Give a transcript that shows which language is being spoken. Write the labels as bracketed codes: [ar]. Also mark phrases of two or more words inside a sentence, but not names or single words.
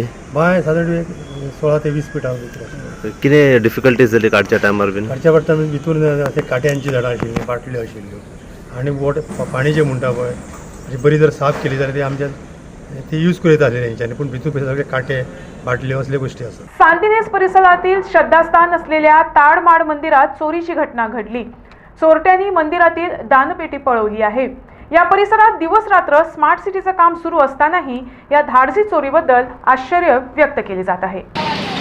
[kok] बाय सादारण एक 16 ते 20 फिटां भितर. कितें डिफिकल्टीज जाली काडच्या टायमार बीन काडच्या पडटा भितूर ते काट्यांची झाडां आशिल्लीं बाटल्यो आशिल्ल्यो आनी पाणी जें म्हणटा पळय म्हणजे बरी जर साफ केली जाल्यार ते आमच्या ते यूज करीत आसले तेंच्यांनी पूण भितूर सगळे काटे बाटल्यो असल्यो गोश्टी आसात. [mr] सांतिनेज परिसरातील श्रद्धास्थान असलेल्या ताडमाड मंदिरात चोरीची घटना घडली. चोरट्यांनी मंदिरातील दानपेटी पळवली आहे. या परिसरात दिवस रात्र स्मार्ट सिटीचं काम सुरू असतानाही या धाडसी चोरीबद्दल आश्चर्य व्यक्त केले जात आहे.